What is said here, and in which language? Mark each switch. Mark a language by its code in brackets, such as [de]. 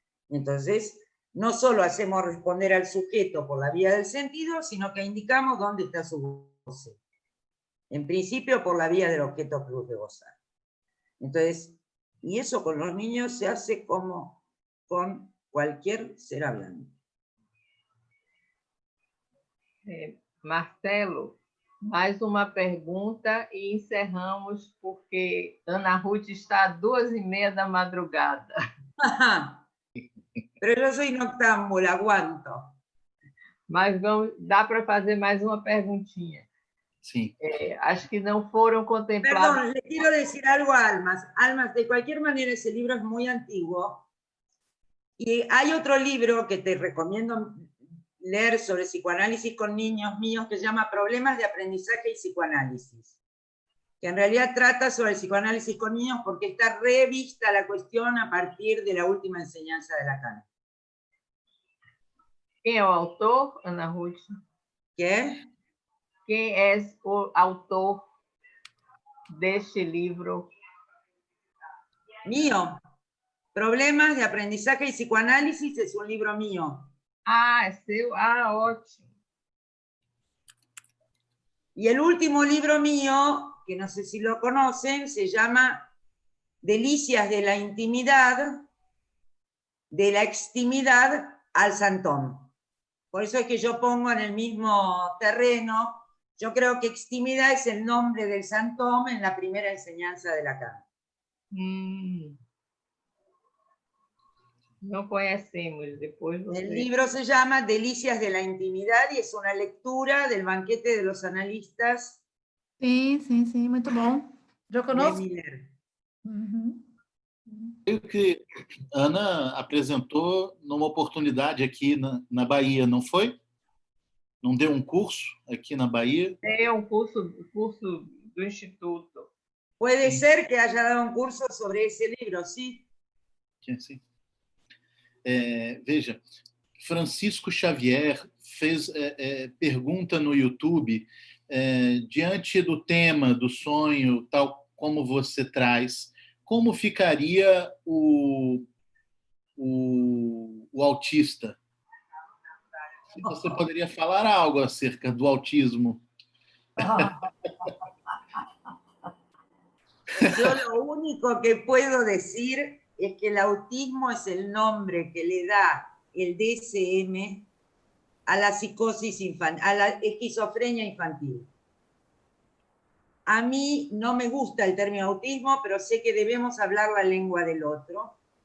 [es] Entonces, no solo hacemos responder al sujeto por la vía del sentido, sino que indicamos dónde está su goce. En principio, por la vía del objeto plus de gozar. Entonces, y eso con los niños se hace como con cualquier ser hablante. Marcelo, [pt] Mais uma pergunta e encerramos, porque Ana Ruth está às 2h30 da madrugada. [es] Pero yo soy noctámbula, aguanto. [pt] Mas dá para fazer mais uma perguntinha. Sim. Acho que não foram contemplados. [es] Perdón, le quiero decir algo a Almas. Almas, de cualquier manera, ese libro es muy antiguo. Y hay otro libro que te recomiendo leer sobre psicoanálisis con niños míos que se llama Problemas de Aprendizaje y Psicoanálisis, que en realidad trata sobre el psicoanálisis con niños porque está revista la cuestión a partir de la última enseñanza de Lacan. [pt] Quem é o autor, Ana Ruth? [es] ¿Qué? [pt] Quem é o autor deste livro? [es] Mío. Problemas de Aprendizaje y Psicoanálisis es un libro mío. [pt] Ah, é seu? Ah, ótimo. [es] Y el último libro mío, que no sé si lo conocen, se llama Delicias de la Intimidad, de la Extimidad al Santón. Por eso es que yo pongo en el mismo terreno, yo creo que extimidad es el nombre del Santón en la primera enseñanza de Lacan. [pt] Não conhecemos, depois você... [es] El libro se llama Delicias de la Intimidad y es una lectura del banquete de los analistas. [pt] Sim, sim, sim, muito bom. Já De conosco? Miller. Uhum. Creio que Ana apresentou numa oportunidade aqui na Bahia, não foi? Não deu um curso aqui na Bahia? É um curso do Instituto. [es] Puede ser que haya dado un curso sobre ese libro, ¿sí? [pt] Sim. Veja, Francisco Xavier fez pergunta no YouTube, diante do tema do sonho, tal como você traz, como ficaria o autista? Se você poderia falar algo acerca do autismo. [es] Yo lo único que puedo decir es que el autismo es el nombre que le da el DSM a la psicosis infantil, a la esquizofrenia infantil. A mí no me gusta el término autismo, pero sé que debemos hablar la lengua del otro.